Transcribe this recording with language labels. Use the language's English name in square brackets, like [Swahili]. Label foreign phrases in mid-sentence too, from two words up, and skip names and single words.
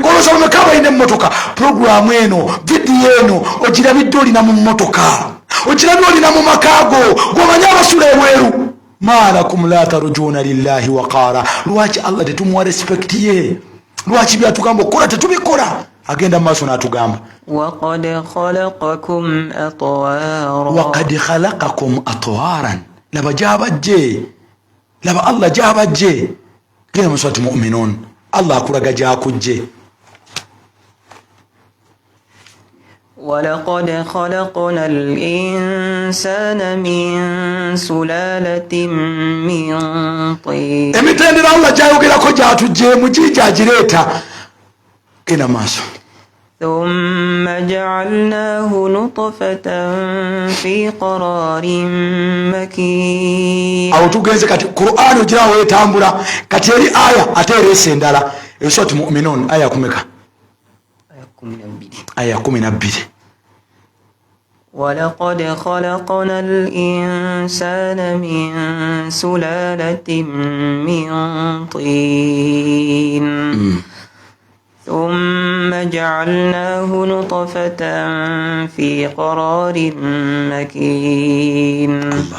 [Ganda] Golooza bameka balina emmotoka. Puroguramu eno vidiyo eno ogirabidde olina mu mmotoka, ogirabye olina mu makaago. Gomanyi abasula ebweru. [Arabic] ما لكم لا ترجون لله وقارا. [Ganda] Lwaki Allah tetumuwa respect ye? Lwaki byatugamba okukola tetubikola? Agenda maaso n'atugamba [Arabic] وقد خلقكم أطوارا. وقد خلقكم أطوارا. [Ganda] laba gyabajje, laba Allah gyabajje. Genda mu Surati Mu'minuun Allah akulaga gyakujje. [Arabic] ولقد خلقنا الإنسان من سلالة من طين. [Ganda] Emitendera Allah gyayogerako gyatujjeemu gyagireeta. Genda maaso. [Arabic] ثم جعلناه نطفة في قرار مكين. [Ganda] Awo tugenze kati Qur'an ogirawo etambula kati eri aya ate ereese endala. Surati Mu'minuun aya kumeka? Aya 12. [Arabic] ولقد خلقنا الإنسان من سلالة من طين. ثم جعلناه نطفة في قرار مكين.